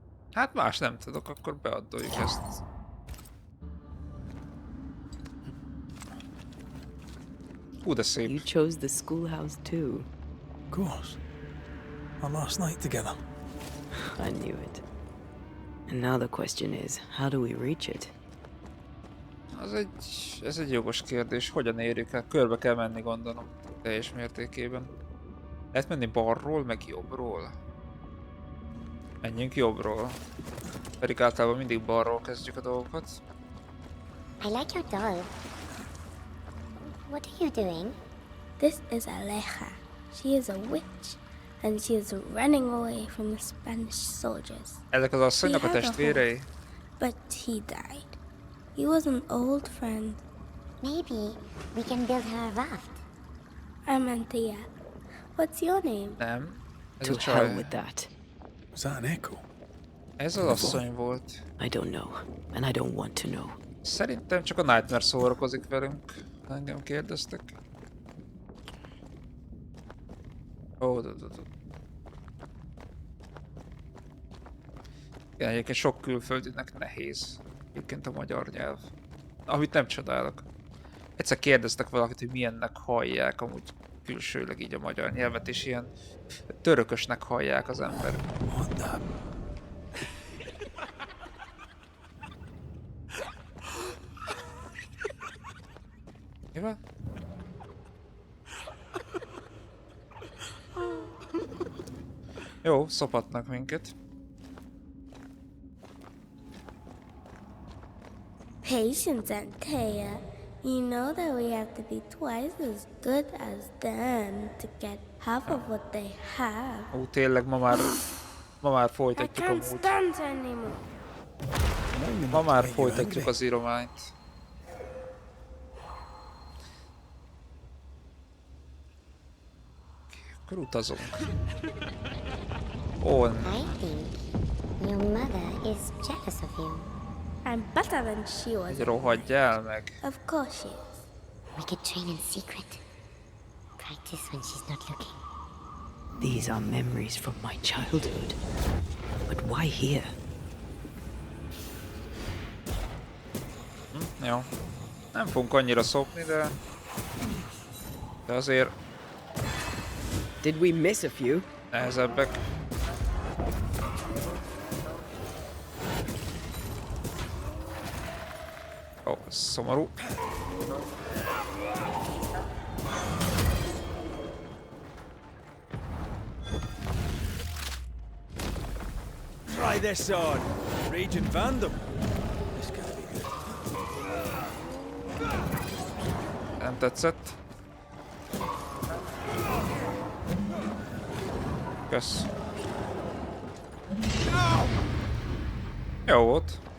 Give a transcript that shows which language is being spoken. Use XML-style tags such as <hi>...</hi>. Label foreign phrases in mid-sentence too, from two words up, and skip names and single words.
<hu>Hát más nem tudok, akkor beaddoljuk ezt. Hú, de szép.</hu> <en>You chose the schoolhouse too. Of course. Our last night together. I knew it. And now the question is, how do we reach it?</en> <hu>Ez egy jogos kérdés. Hogyan érjük el? Körbe kell menni, gondolom. Teljes mértékében. Lehet menni balról, meg jobbról. Menjünk jobbról. Pedig általában mindig balról kezdjük a dolgokat.</hu> <en>I like your doll. What are you doing? This is Aleja. She is a witch, and she is running away from the Spanish soldiers.</en> <hu>Ezek az asszonynak a</hu> <en>She had a</en> <hu>testvérei?</hu> <en>horse, but he died. He was an old friend. Maybe we can build her a raft. I'm Antia. What's your name?</en> <hu>Nem. Ez</hu> <en>To</en> <hu>a</hu> <en>hell</en> <hu>csaj.</hu> <en>with that. Was that an echo?</en> <hu>Ez az asszony volt.</hu> <en>I don't know, and I don't want to know.</en> <hu>Szerintem csak a Nightmare szórakozik velünk. Engem kérdeztek. Ó, igen, egyébként sok külföldinek nehéz. Egyébként a magyar nyelv. Amit nem csodálok. Egyszer kérdeztek valakit, hogy milyennek hallják amúgy külsőleg így a magyar nyelvet, és ilyen törökösnek hallják az ember.</hu> <en>What the?</en> <hu>Mi van? Jó, szopatnak minket.</hu> <en>Patience, Antea. You know that we have to be twice as good as them to get half of what they have.</en> <hu>Ó, tényleg ma már</hu> <en>I</en> <hu>folytatjuk</hu> <en>can't</en> <hu>amúgy.</hu> <en>stand anymore.</en> <hu>Ma már folytatjuk az írományt. Akkor utazunk.</hu> <en>On. I think your mother is jealous of you. I'm better than she was.</en> <hu>Hogy rohadjál meg.</hu> <en>Of course she is. We could train in secret. Practice when she's not looking. These are memories from my childhood. But why here?</en> <hu>Jó. Nem fogunk annyira szopni, de azért</hu> <en>Did we miss a few?</en> <hu>nehezebbek. Ó, ez szomorú.</hu> <en>Try this on. Raging Vandom. This gotta be good.</en> <hu>Nem tetszett. Kösz. Jó volt.</hu>